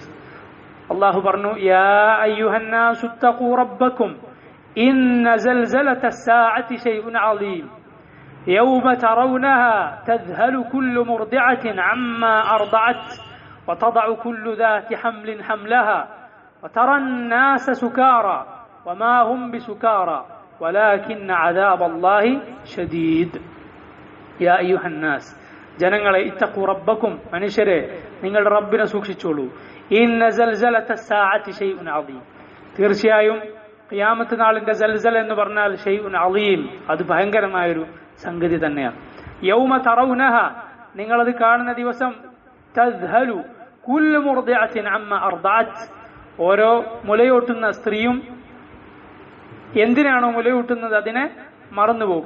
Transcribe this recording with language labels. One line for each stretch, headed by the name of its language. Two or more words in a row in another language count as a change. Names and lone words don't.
Arabic: അള്ളാഹു പറഞ്ഞു, يا أيها الناس اتقوا ربكم إن زلزلة الساعة شيء عظيم يوم ترونها تذهل كل مرضعة عما أرضعت وتضع كل ذات حمل حملها وترى الناس سكارى وما هم بسكارى ولكن عذاب الله شديد. يا أيها الناس,
Malayalam: ജനങ്ങളെ,
Arabic: اتقوا ربكم,
Malayalam: മനുഷ്യരെ, നിങ്ങളുടെ റബ്ബിനെ സൂക്ഷിച്ചോളൂ.
Arabic: إن زلزلة الساعة شيء عظيم,
Malayalam: തീർച്ചയായും ഖിയാമത്ത് നാളിന്റെ സൽസല എന്ന് പറഞ്ഞാൽ
Arabic: شيء عظيم,
Malayalam: അത് ഭയങ്കരമായൊരു സംഗതി തന്നെയാണ്.
Arabic: يوم ترونها,
Malayalam: നിങ്ങളത് കാണുന്ന ദിവസം,
Arabic: تذهل كل مرضعة عما أرضعت,
Malayalam: ഓരോ മുലയൂട്ടുന്ന സ്ത്രീയും എന്തിനാണോ മുലയൂട്ടുന്നത് അതിനെ മറന്നുപോകും.